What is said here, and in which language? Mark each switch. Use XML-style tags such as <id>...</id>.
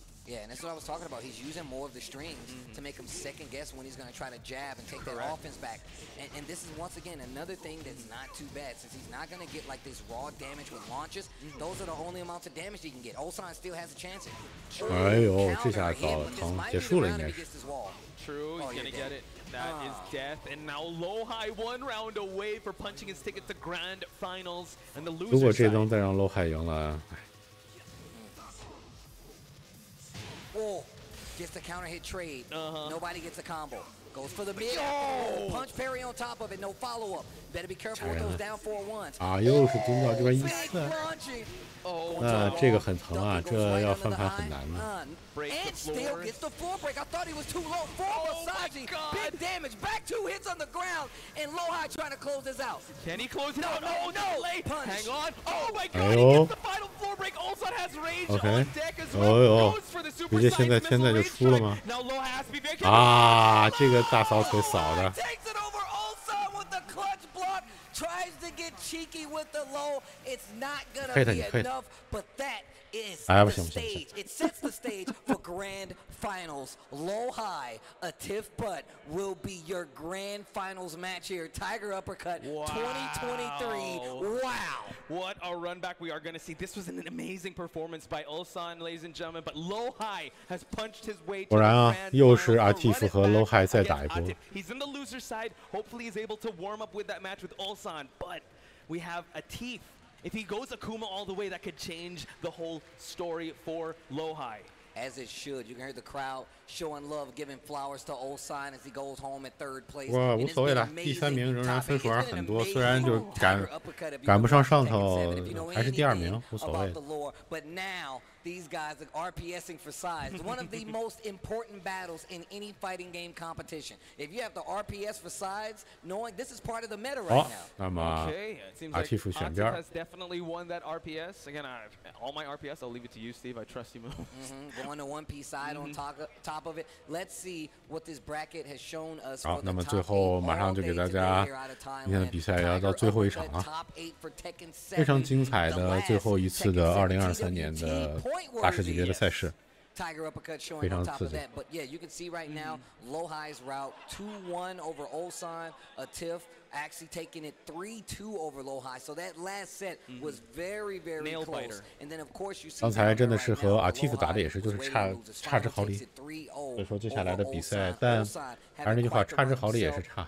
<en>Yeah, and that's what I was talking about. He's using more of the strings to make him second guess when he's going to try to jab and take their offense back. And this is, once again, another thing that's not too bad. Since he's not going to get like this raw damage with launches, those are the only amounts of damage he can get. Ulsan still has a chance here.</en> <zh>哎呦，这下搞得疼，结束了应该是。</zh> <en>True, he's gonna get it. That is death. And now Lohai 1 round away for punching his ticket to grand finals. And the loser</en> <zh>如果这能再让 Lohai 赢了，</zh> <en>Oh, gets the counter hit trade. Nobody gets a combo. Goes for the mid. Oh, punch parry on top of it. No follow up. Better be careful with those down 4-1s.</en> <zh>啊，又是蹲到这边一刺。那这个很疼啊，这要翻盘很难的。</zh> <en>And still gets the floor break. I thought he was too low. For Masaji, big damage. Back 2 hits on the ground, and Lohai trying to close this out. Can he close it out? No. Punch. Hang on. Oh my God! He gets the final floor break. Ulsan has rage on deck as well. Goes for the super side missile rage strike. Now Lohai has to be very careful.</en> <zh>啊，这个大扫腿扫的。</zh> <en>Takes it over Ulsan with the clutch block. Tries to get cheeky with the low. It's not gonna be enough, but that is the stage. It sets the stage for grand finals. Lohai, a Tiff Butt will be your grand finals match here. Tiger Uppercut 2023. Wow. What a run back we are going to see. This was an amazing performance by Ulsan, ladies and gentlemen, but Lohai has punched his way to the grand finals.</en> <zh>又是Atif和 Lohai 再打一波。</zh> <en>He's in the loser side. Hopefully he's able to warm up with that match with Ulsan, but we have Atif. If he goes Akuma all the way, that could change the whole story for Lohai. As it should. You can hear the crowd showing love, giving flowers to Ulsan as he goes home at 3rd place.</en> <zh>哇，无所谓了，第3名仍然分数还很多，虽然就赶不上上头，还是第2名，无所谓。</zh> <en>But now these guys are RPSing for sides. One of the most important battles in any fighting game competition. If you have to RPS for sides, knowing this is part of the meta right now.</en> <zh>那么Atif 选边</zh> <en>has definitely won that RPS. Again, all my RPS, I'll leave it to you, Steve. I trust you most. Going to 1P side on top of it. Let's see what this bracket has shown us.</en> <zh>好，那么最后马上就给大家今天的比赛也要到最后一场了，非常精彩的最后一次的2023年的大师级别的赛事。</zh> <en>Tiger uppercut showing on top of that, but yeah, you can see right now Lohai's route 2-1 over Ulsan, Atif actually taking it 3-2 over Lohai. So that last set was very close. And then of course you see</en> <zh>刚才真的是和 Atif 打的也是就是差之毫厘，所以说接下来的比赛，但还是那句话，差之毫厘也是差。</zh>